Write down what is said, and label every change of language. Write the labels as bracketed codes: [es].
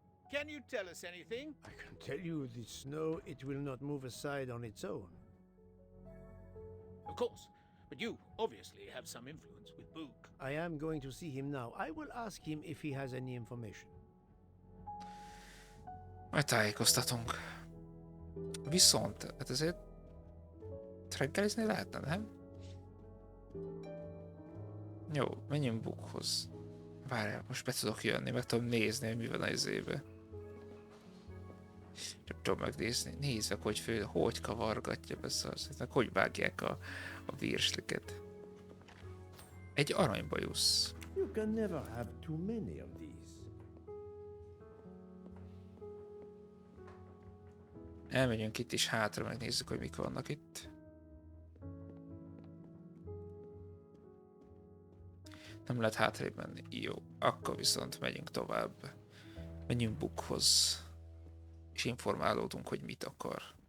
[en] Can you tell us anything? I can tell you the snow, it will not move aside on its own. Of course, but you obviously have some influence with Bouc. I am going to see him now. I will ask him if he has any information. [hu] Majd tájékoztatunk. Viszont, hát ezért reggelizni lehetne, nem? Jó, menjünk Bouchoz. Várjál, most be tudok jönni, meg tudom nézni, hogy mi van az izébe. Csak tudom megnézni, nézd meg, hogy kavargatja be szarszét, hogy vágják a virsliket. Egy aranybajusz. [en] You can never have too many of these. [hu] Elmegyünk itt is hátra, megnézzük, hogy mik vannak itt. Nem lehet hátrébb menni. Jó, akkor viszont megyünk tovább. Menjünk Bouchoz. És informálódunk, hogy mit akar.